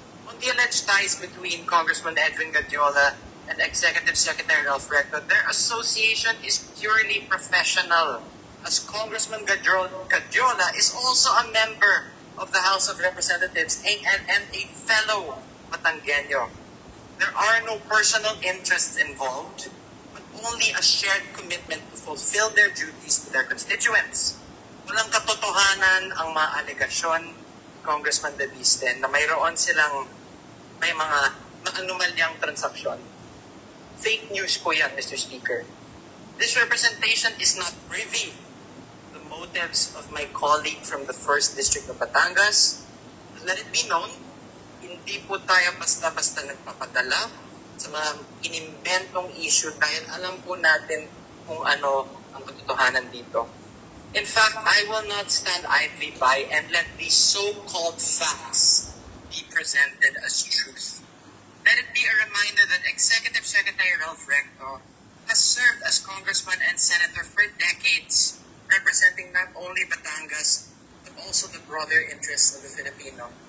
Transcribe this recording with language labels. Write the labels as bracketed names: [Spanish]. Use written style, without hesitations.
[English] On the alleged ties between Congressman Edwin Guardiola and Executive Secretary Ralph Recto, their association is purely professional, as Congressman Guardiola is also a member of the House of Representatives and a fellow Batanggenyo. There are no personal interests involved, but only a shared commitment to fulfill their duties to their constituents. [Filipino] Walang katotohanan ang mga alegasyon, Congressman Leviste, na mayroon silang may mga anomalyang transaksyon. [English] Fake news [Filipino] po yan, [English] Mr. Speaker. This representation is not privy to motives of my colleague from the 1st District of Batangas. Let it be known, [Filipino] hindi po tayo basta-basta nagpapadala sa mga inimbentong issue dahil alam po natin kung ano ang katotohanan dito. [English] In fact, I will not stand idly by and let these so-called facts be presented as truth. Let it be a reminder that Executive Secretary Ralph Recto has served as congressman and senator for decades, representing not only Batangas, but also the broader interests of the Filipino.